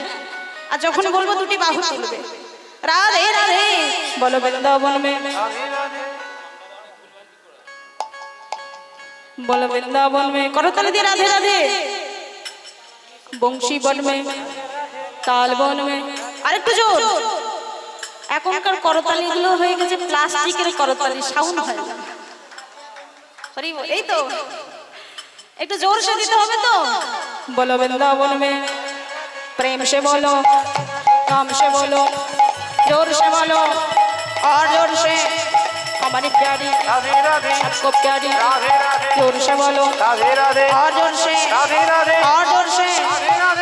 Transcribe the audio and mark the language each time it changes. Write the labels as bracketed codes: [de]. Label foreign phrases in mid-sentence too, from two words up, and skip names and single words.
[bn] আর যখন বলবো দুটি বাহু তুলবে, [hi] राधे राधे बोलो वृंदावन में, बोलो वृंदावन में, [bn] করতালি দিয়ে [hi] राधे राधे, बंसी बन में, ताल बन में। [bn] আরেকটু জোর। এখনকার করতালি গুলো হয়ে গেছে প্লাস্টিকের করতালি, সাউন্ড হয় না। হরি বল, এই তো একটু [hi] ज़ोर से [bn] দিতে হবে তো। [hi] बोलो वृंदावन में, प्रेम से बोलो, काम से बोलो, जोर से बोलो और जोर से। हमारी प्यारी राधे राधे सबको प्यारी, राधे राधे जोर से बोलो राधे राधे और जोर से, राधे राधे और जोर से। राधे राधे